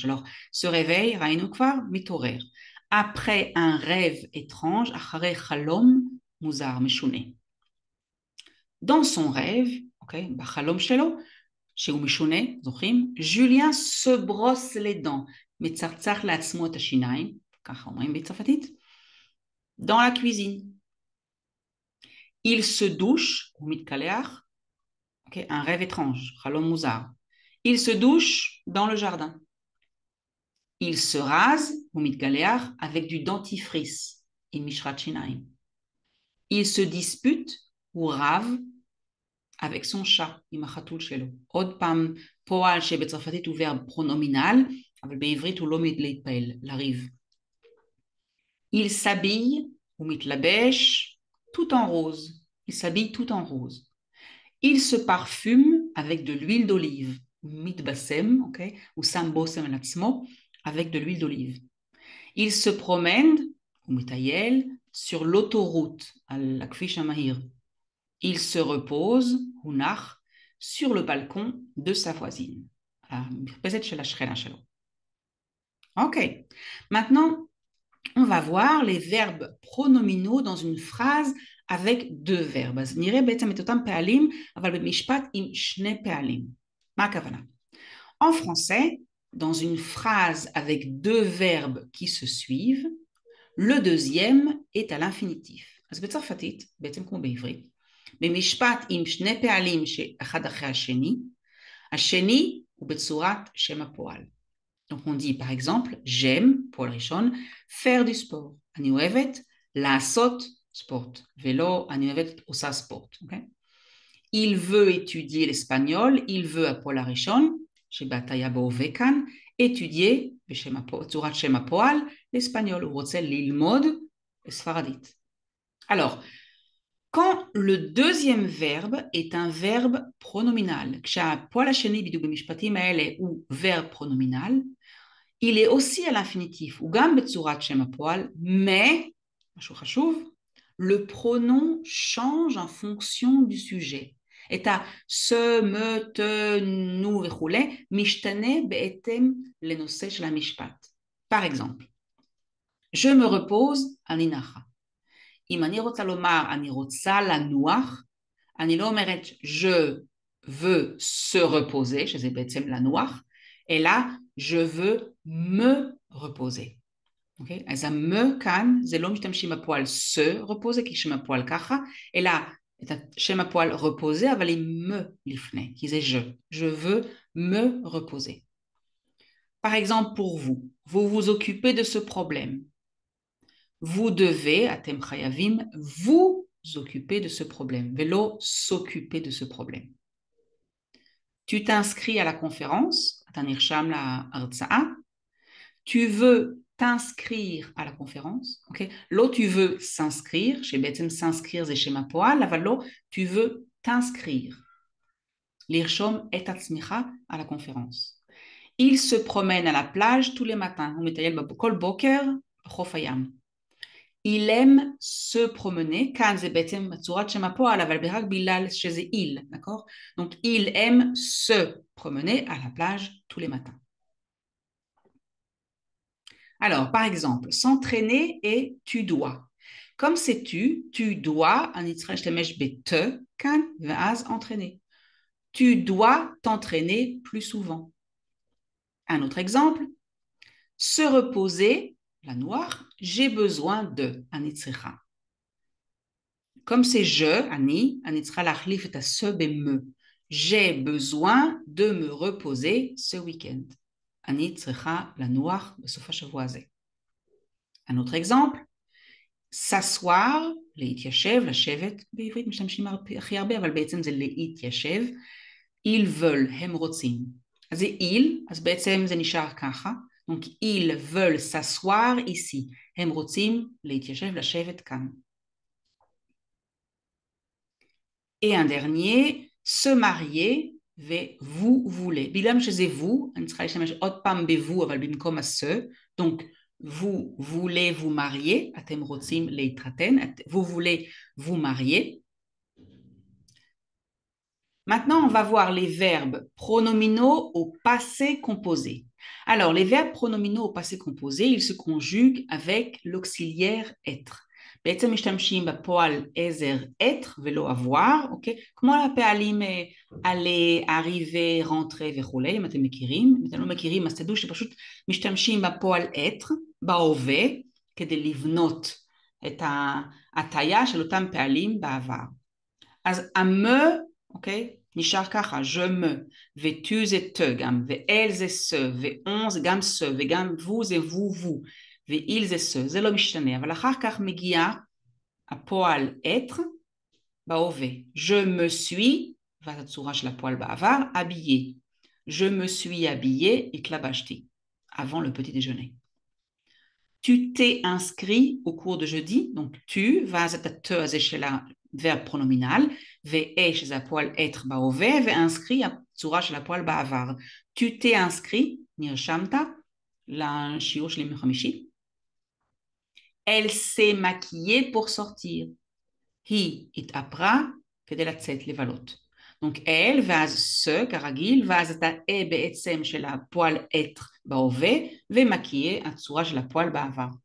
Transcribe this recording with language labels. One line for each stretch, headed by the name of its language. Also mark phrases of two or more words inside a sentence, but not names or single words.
French: Alors, se réveille,
Hebrew: ראינו כבר, מתעורר.
French: Après un rêve étrange,
Hebrew: אחרי חלום מוזר, משונה.
French: Dans son rêve,
Hebrew: okay, בחלום שלו, שהוא משונה, זוכרים?
French: Julien se brosse les dents,
Hebrew: מצחצח לעצמו את השיניים, ככה אומרים בצרפתית,
French: dans la cuisine. Il se douche,
Hebrew: הוא מתקלח,
French: okay, un rêve étrange,
Hebrew: חלום מוזר.
French: Il se douche dans le jardin. Il se rase,
Hebrew: הוא מתגלח,
French: avec du dentifrice,
Hebrew: עם משחת שיניים.
French: Il se dispute,
Hebrew: הוא רב,
French: avec son chat,
Hebrew: עם החתול שלו. עוד פעם, פועל שבצרפתית הוא
French: verbe pronominal,
Hebrew: אבל בעברית הוא לא להתפעל, לריב.
French: Il s'habille,
Hebrew: הוא מתלבש,
French: tout en rose. Il s'habille tout en rose. Il se parfume avec de l'huile d'olive.
Hebrew: מתבשם, okay? הוא שם בושם על עצמו,
French: avec de l'huile d'olive. Il se promène,
Hebrew: הוא מטייל,
French: sur l'autoroute,
Hebrew: על הכביש המהיר.
French: Il se repose,
Hebrew: הוא נח,
French: sur le balcon de sa voisine.
Hebrew: המרפסת של השכנה שלו.
French: Ok. Maintenant, on va voir les verbes pronominaux dans une phrase avec deux verbes.
Hebrew: אז נראה בעצם את אותם פעלים, אבל במשפט עם שני פעלים. מה הכוונה?
French: En français, dans une phrase avec deux verbes qui se suivent, le deuxième est à l'infinitif.
Hebrew: אז בצרפתית, בעצם כמו בעברית, במשפט עם שני פעלים שאחד אחרי השני, השני הוא בצורת שם הפועל.
French: Donc on dit par exemple, j'aime,
Hebrew: פועל ראשון,
French: faire du sport.
Hebrew: אני אוהבת לעשות ספורט, ולא אני אוהבת עושה ספורט.
French: Okay? Il veut étudier l'espagnol, il veut
Hebrew: הפועל הראשון, שבהטיה בהווה כאן, étudier, בצורת שם הפועל, l'espagnol, הוא רוצה ללמוד ספרדית.
French: Alors, quand le deuxième verbe est un verbe pronominal,
Hebrew: כשהפועל השני בדיוק במשפטים האלה הוא
French: verbe pronominal, il est aussi à l'infinitif,
Hebrew: הוא גם בצורת שם הפועל, mais, משהו חשוב,
French: le pronom change en fonction du sujet.
Hebrew: את ה-
French: se, me, te, nous
Hebrew: וכולי, משתנה בהתאם לנושא של המשפט.
French: Par exemple, je me repose,
Hebrew: אני נחה. אם אני רוצה לומר, אני רוצה לנוח, אני לא אומרת,
French: je veux se reposer,
Hebrew: שזה בעצם לנוח, אלא
French: je veux me reposer.
Hebrew: אוקיי? אז ה-me כאן, זה לא משתמשים בפועל
French: se reposer,
Hebrew: כי שם הפועל ככה, אלא את שם הפועל reposer, אבל עם me לפני, כי זה je.
French: Je veux me reposer. Par exemple, pour vous, vous vous occupez de ce problème. Vous devez,
Hebrew: אתם חייבים,
French: vous occuper de ce problème, ולא s'occuper de ce problème. Tu t'inscris à la conférence,
Hebrew: אתה נרשם להרצאה,
French: tu veux t'inscrire à la conférence, ok? לא tu veux s'inscrire,
Hebrew: שבעצם s'inscrire זה שם הפועל, אבל לא,
French: tu veux t'inscrire.
Hebrew: לרשום את עצמך
French: à la conférence. Il se promène à la plage tous les matins,
Hebrew: הוא מטייל כל בוקר בחוף הים.
French: Il aime se promener,
Hebrew: כאן זה בעצם צורת שם הפועל, אבל רק בגלל שזה il, d'accord?
French: Donc, il aime se promener à la plage tous les matins. Alors, par exemple, s'entraîner et tu dois. Comme c'est tu dois,
Hebrew: אני צריכה להשתמש ב-te, כאן, ואז entraîner.
French: Tu dois t'entraîner plus souvent. Un autre exemple, se reposer, la noire, j'ai besoin de,
Hebrew: אני צריכה.
French: Comme c'est je,
Hebrew: אני צריכה להחליף את ה-se ב-me.
French: J'ai besoin de me reposer ce week-end.
Hebrew: אני צריכה לנוח בסוף השבוע הזה.
French: Un autre exemple, s'asseoir,
Hebrew: להתיישב, לשבת, בעברית משתמשים הכי הרבה, אבל בעצם זה להתיישב.
French: Ils veulent,
Hebrew: הם רוצים. אז זה ils, אז בעצם זה נשאר ככה.
French: Donc, ils veulent s'asseoir ici.
Hebrew: הם רוצים להתיישב, לשבת כאן.
French: Et un dernier, se marier, vous voulez.
Hebrew: בגלל שזה vous, אני צריכה להשתמש עוד פעם ב-vous, אבל במקום ה-se.
French: Donc, vous voulez vous marier,
Hebrew: אתם רוצים להתחתן,
French: vous voulez vous marier. Maintenant, on va voir les verbes pronominaux au passé composé. Alors, les verbes pronominaux au passé composé, ils se conjuguent avec l'auxiliaire être.
Hebrew: בעצם משתמשים בפועל עזר être ולא avoir, אוקיי? כמו הפעלים
French: aller, arriver, rentrer
Hebrew: וכולי, אם אתם מכירים. אם אתם לא מכירים, אז תדעו שפשוט משתמשים בפועל être, בהווה, כדי לבנות את ההטיה של אותם פעלים בעבר. אז ה-me, אוקיי? נשאר ככה, je me, ו-tu זה te גם, ו-elle זה se, ו-on זה גם se, וגם vous זה vous. ו-il זה se, זה לא משתנה, אבל אחר כך מגיע הפועל être בהווה.
French: Je me suis,
Hebrew: ואת הצורה של הפועל בעבר,
French: habillé. Je me suis habillé, התלבשתי, avant le petit déjeuner. Tu t'es inscrit au cours de jeudi, donc tu,
Hebrew: ואז את ה-te הזה של הוורב פרונומינל, ו-a שזה הפועל être בהווה, ואינסקרי הצורה של הפועל בעבר.
French: Tu t'es inscrit,
Hebrew: נרשמת לשיעור שלי מחמישי.
French: Elle s'est maquillée pour sortir.
Hebrew: היא התאפרה כדי לצאת לבלות.
French: Donc elle, ואז ce,
Hebrew: כרגיל, ואז את ה-e בעצם של הפועל être בהווה, ומקייה, הצורה של הפועל בעבר.